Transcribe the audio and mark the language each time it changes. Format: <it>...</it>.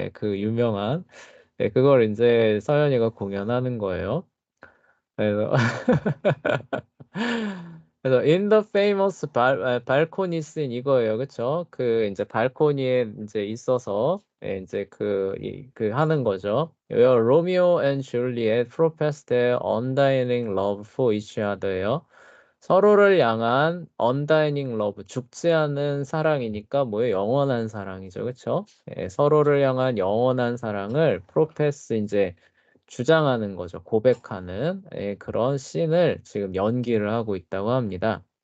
<ko>그 유명한, 그걸 이제 서연이가 공연하는 거예요. 그래서 그래서</ko> <en>in the famous balcony scene</en> <ko>이거예요. 그쵸? 그 이제 발코니에 이제 있어서 이제 그 하는 거죠.</ko> <en>Romeo and Juliet profess their undying love for each other예요.</en> <ko>서로를 향한</ko> <en>undying love,</en> <ko>죽지 않은 사랑이니까 뭐예요? 영원한 사랑이죠. 그렇죠? 서로를 향한 영원한 사랑을 profess 이제 주장하는 거죠. 고백하는 그런 씬을 지금 연기를 하고 있다고 합니다.</ko>